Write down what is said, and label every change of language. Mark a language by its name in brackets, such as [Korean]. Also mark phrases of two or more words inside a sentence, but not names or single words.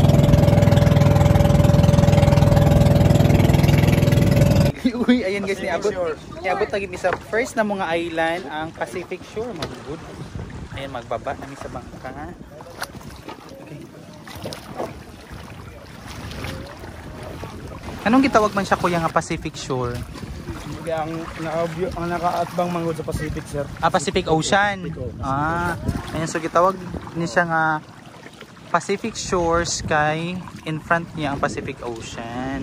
[Cebuano] Uy, ayan guys, niabot lagi mi sa first na mga island, ang Pacific Shore. Magugod. Ayan, magbaba kami sa bangka. Okay. Anong gitawag man siya, kuya, nga Pacific Shore? Ang nakaatbang manggod sa Pacific, sir. Ah, Pacific Ocean. Ah, ayan, so gitawag ni siya nga Pacific Shores, kay [English] in front [Cebuano] niya ang Pacific Ocean.